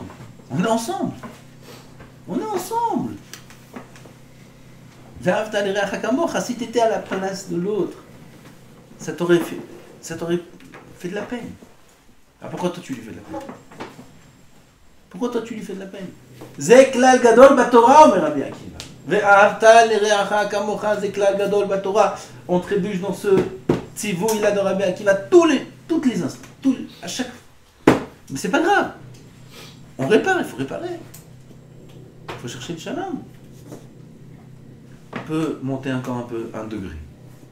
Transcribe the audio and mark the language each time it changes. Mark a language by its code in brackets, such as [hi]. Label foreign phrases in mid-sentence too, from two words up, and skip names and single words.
[fr] On est ensemble. Si tu étais à la place de l'autre, ça t'aurait fait de la peine. Ah, pourquoi toi tu lui fais de la peine? [he] זה כלל גדול בתורה, אומר רבי עקיבא. ואהבת לרעך כמוך, זה כלל גדול בתורה. [fr] On trébuche dans ce tzivou il a de Rabbi Akiva toutes les instants, à chaque fois. Mais c'est pas grave. On répare, il faut réparer. Il faut chercher le shalom. On peut monter encore un degré.